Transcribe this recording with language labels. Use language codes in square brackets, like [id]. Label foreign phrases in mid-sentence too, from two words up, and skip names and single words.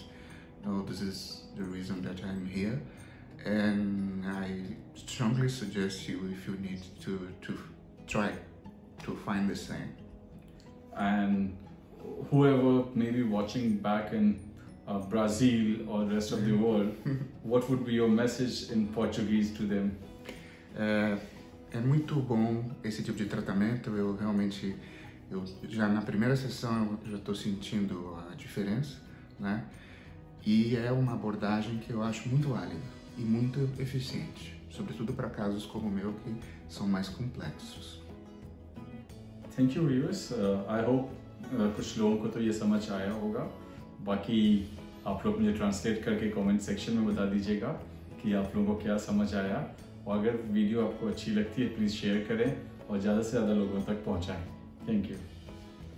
[en] This is the reason that I'm here, and I strongly suggest you, if you need to try to find the same. And whoever may be watching back in Brazil or the rest of the world, what would be your message in Portuguese to them? [pt] É muito bom esse tipo de tratamento. Eu já na primeira sessão eu já estou sentindo a diferença, né? E é uma abordagem que eu acho muito válida e muito eficiente, sobretudo para casos como o meu, que são mais complexos. [en] thank you viewers, I hope [hi] कुछ लोगों को तो ये समझ आया होगा। बाकी आप लोग मुझे ट्रांसलेट करके [en] comment section [hi] में बता दीजिएगा कि आप लोगों को क्या समझ आया, और अगर वीडियो आपको अच्छी लगती है [en] please share [hi] करें और ज़्यादा से ज़्यादा लोगों तक पहुँचाएँ।